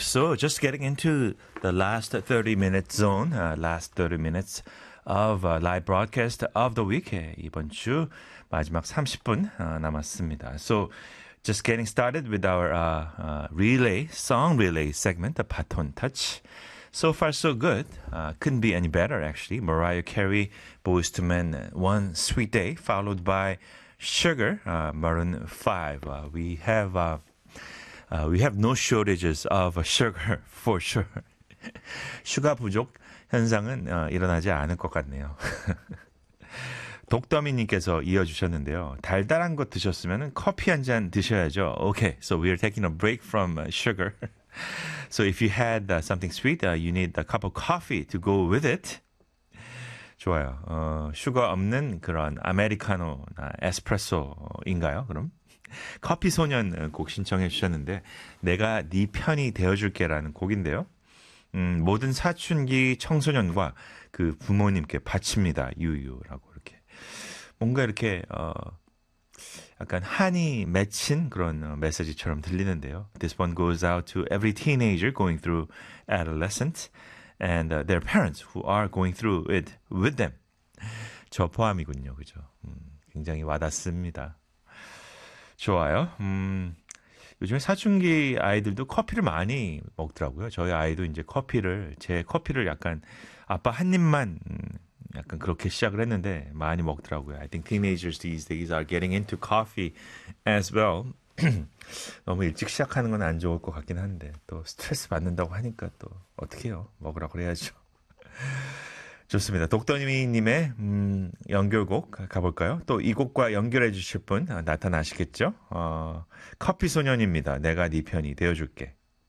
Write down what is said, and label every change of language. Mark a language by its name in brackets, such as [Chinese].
[English] So, just getting into the last 30-minute zone, last 30 minutes of live broadcast of the week. [Korean] 이번 주 마지막 30분 남았습니다. [English] So, just getting started with our song relay segment, the Baton Touch. So far, so good. Couldn't be any better, actually. Mariah Carey, Boyz II Men, One Sweet Day, followed by Sugar, Maroon 5. We have no shortages of sugar, for sure. [Korean] 슈가 부족 현상은 일어나지 않을 것 같네요. 독더미님께서 이어주셨는데요. 달달한 거 드셨으면 커피 한 잔 드셔야죠. [English] Okay, so we are taking a break from sugar. So if you had something sweet, you need a cup of coffee to go with it. [Korean] 좋아요. 슈가 없는 그런 아메리카노나 에스프레소인가요? 그럼 커피 소년 곡 신청해 주셨는데 내가 네 편이 되어줄게라는 곡인데요. 모든 사춘기 청소년과 그 부모님께 바칩니다. 유유라고 이렇게 뭔가 이렇게 약간 한이 맺힌 그런 메시지처럼 들리는데요. [English] This one goes out to every teenager going through adolescence and their parents who are going through it with them. [Korean] 저 포함이군요, 그죠? 굉장히 와닿습니다. 좋아요. 요즘에 사춘기 아이들도 커피를 많이 먹더라고요. 저희 아이도 이제 제 커피를 약간 아빠 한 입만 약간 그렇게 시작을 했는데 많이 먹더라고요. [English] I think teenagers these days are getting into coffee as well. [Korean] 너무 일찍 시작하는 건 안 좋을 것 같긴 한데 또 스트레스 받는다고 하니까 또 어떻게 해요? 먹으라고 해야죠. 좋습니다. 독더님의 연결곡 가볼까요? 또 이 곡과 연결해 주실 분 나타나시겠죠? 커피소년입니다. 내가 네 편이 되어줄게.